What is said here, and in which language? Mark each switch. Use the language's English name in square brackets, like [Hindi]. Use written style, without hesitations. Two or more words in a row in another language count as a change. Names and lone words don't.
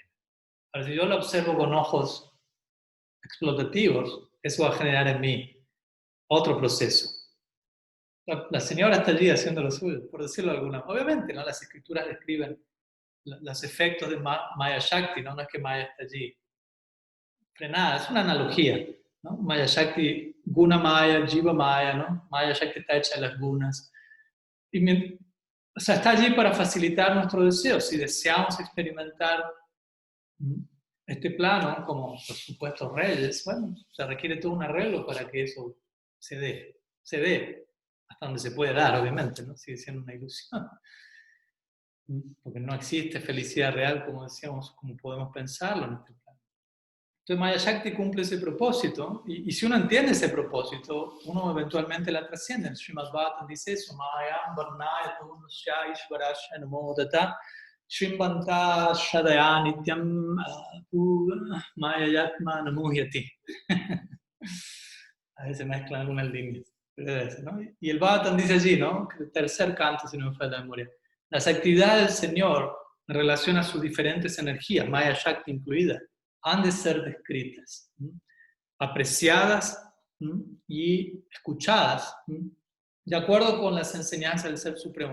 [Spanish] Pero si yo la observo con ojos explotativos, eso va a generar en mí otro proceso. La señora está allí haciendo lo suyo, por decirlo de alguna manera. Obviamente, ¿no?, las escrituras describen los efectos de Maya Shakti, ¿no? No es que Maya está allí frenada, es una analogía, ¿no? Maya Shakti, Guna Maya, Jiva Maya, ¿no? Maya Shakti está hecha de las gunas. O sea, está allí para facilitar nuestros deseos. Si deseamos experimentar este plano, como por supuesto reyes, bueno, se requiere todo un arreglo para que eso se dé, hasta donde se puede dar, obviamente, ¿no? Sigue siendo una ilusión. Porque no existe felicidad real, como decíamos, como podemos pensarlo en este plano. Entonces Maya Shakti cumple ese propósito, y si uno entiende ese propósito, uno eventualmente la trasciende. Srimad Bhagavatam dice eso: [Sanskrit] Mayam varnaya purnasya ishvarasya namodata shrimbanta shadaya nityam mayayatma namuhyati. [Spanish] A veces mezclan algunas líneas. ¿no? Y el Bhagavatam dice allí, ¿no? El tercer canto, si no me falla la memoria. Las actividades del Señor en relación a sus diferentes energías, Maya Shakti incluida, han de ser descritas, apreciadas y escuchadas de acuerdo con las enseñanzas del Ser Supremo.